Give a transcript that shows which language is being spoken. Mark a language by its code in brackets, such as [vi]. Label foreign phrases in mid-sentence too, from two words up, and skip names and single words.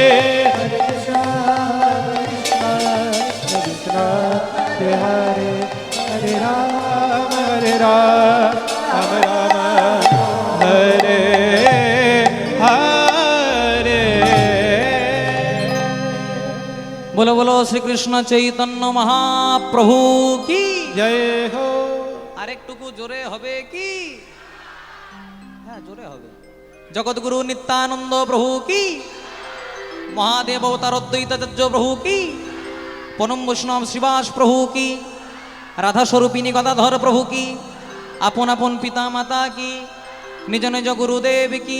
[sa] हरे कृष्ण हरे हरे, हरे राम राम राम हरे हरे। [hi] बोलो बोलो श्री कृष्ण चैतन्य महाप्रभु की जय हो। [bn] আরেকটুকু জোরে হবে কি? হ্যাঁ জোরে হবে। জগৎগুরু নিত্যানন্দ প্রভু কি, মহাদেব অবতার অদ্বৈতাচার্য প্রভু কি, পরম বৈষ্ণব শ্রীবাস প্রভু কি, রাধা স্বরূপিনী গদাধর প্রভু কি, আপন আপন পিতা মাতা কি, নিজ নিজ গুরুদেব কি।